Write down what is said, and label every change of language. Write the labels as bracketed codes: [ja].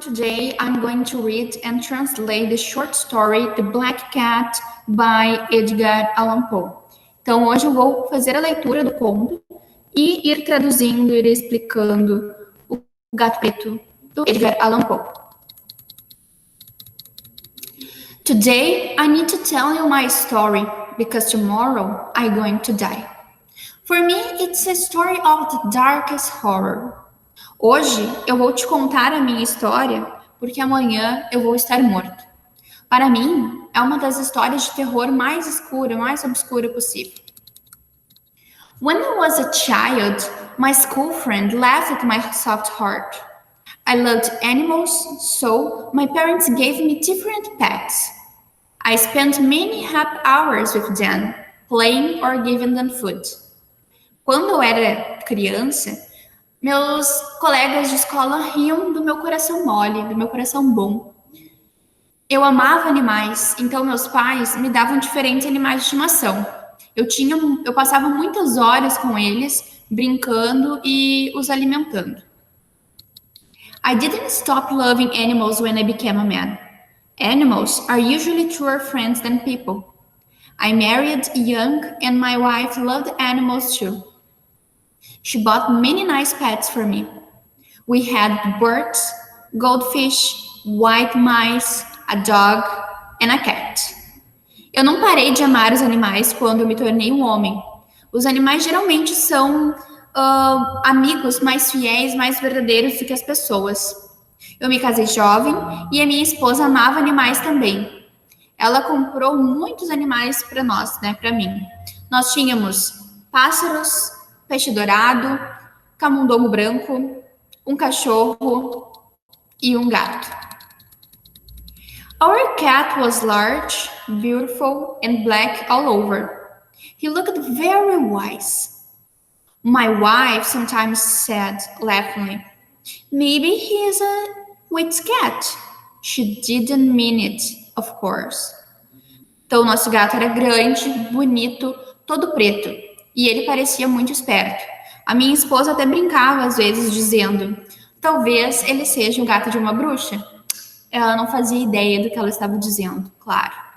[en] Today I'm going to read and translate the short story The Black Cat by Edgar Allan Poe. [pt] Então hoje eu vou fazer a leitura do conto e ir traduzindo, ir explicando o Gato Preto do Edgar Allan Poe. [en] Today I need to tell you my story because tomorrow I'm going to die. For me it's a story of the darkest horror. [pt] Hoje eu vou te contar a minha história porque amanhã eu vou estar morto. Para mim, é uma das histórias de terror mais escura, mais obscura possível. [en] When I was a child, my school friend laughed at my soft heart. I loved animals, so my parents gave me different pets. I spent many happy hours with them, playing or giving them food. [pt] Quando eu era criança, meus colegas de escola riam do meu coração mole, do meu coração bom. Eu amava animais, então meus pais me davam diferentes animais de estimação. Eu passava muitas horas com eles, brincando e os alimentando. [en] I didn't stop loving animals when I became a man. Animals are usually truer friends than people. I married young and my wife loved animals too. She bought many nice pets for me. We had birds, goldfish, white mice, a dog, and a cat. [pt] Eu não parei de amar os animais quando eu me tornei um homem. Os animais geralmente são amigos mais fiéis, mais verdadeiros do que as pessoas. Eu me casei jovem e a minha esposa amava animais também. Ela comprou muitos animais para nós, para mim. Nós tínhamos pássaros, peixe dourado, camundongo branco, um cachorro e um gato. [en] Our cat was large, beautiful, and black all over. He looked very wise. My wife sometimes said, laughingly, "Maybe he is a witch cat." She didn't mean it, of course. [pt] Então, o nosso gato era grande, bonito, todo preto. E ele parecia muito esperto. A minha esposa até brincava às vezes dizendo, talvez ele seja o gato de uma bruxa. Ela não fazia ideia do que ela estava dizendo, claro.